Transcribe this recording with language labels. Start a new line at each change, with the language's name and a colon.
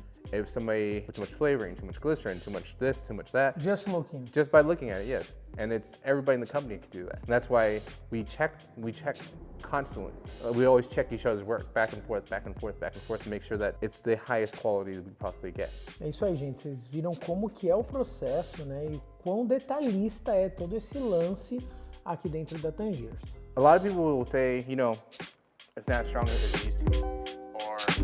English: If somebody put too much flavoring, too much glycerin, too much this, too much that. Just by looking at it, yes. And everybody in the company could do that. And that's why we check constantly. We always check each other's work, back and forth, to make sure that it's the highest quality that we possibly get.
Portuguese: É isso aí, gente. Vocês viram como que é o processo, né? E quão detalhista é todo esse lance aqui dentro da Tangiers.
English: A lot of people will say, you know, it's not as strong as it used to be, or